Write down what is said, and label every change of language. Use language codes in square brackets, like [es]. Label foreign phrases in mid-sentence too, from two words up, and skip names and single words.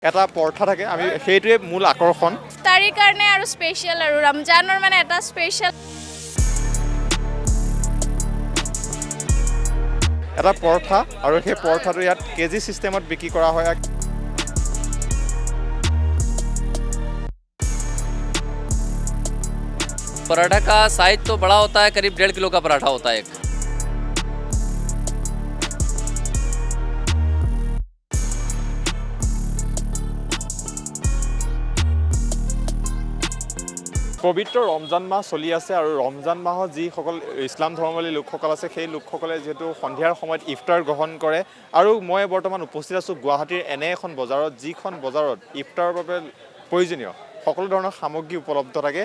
[as] এটা পৰঠা থাকে আমি সেইটোৱে মূল আকৰ্ষণ ইফতাৰীৰ কাৰণে আৰু স্পেচিয়েল আৰু ৰমজানৰ মানে এটা স্পেচিয়েল এটা পৰঠা আৰু সেই পৰঠাটো ইয়াত কেজি চিষ্টেমত বিক্ৰী কৰা হয়। [hi] पराठा का साइज तो बड़ा होता है, करीब 1.5 किलो का पराठा होता है एक। [as] পবিত্ৰ ৰমজান মাহ চলি আছে আৰু ৰমজান মাহত যিসকল ইছলাম ধৰ্মাৱলম্বী লোকসকল আছে সেই লোকসকলে যিহেতু সন্ধিয়াৰ সময়ত ইফতাৰ গ্ৰহণ কৰে আৰু মই বৰ্তমান উপস্থিত আছোঁ গুৱাহাটীৰ এনে এখন বজাৰত, যিখন বজাৰত ইফতাৰৰ বাবে প্ৰয়োজনীয় সকলো ধৰণৰ সামগ্ৰী উপলব্ধ থাকে।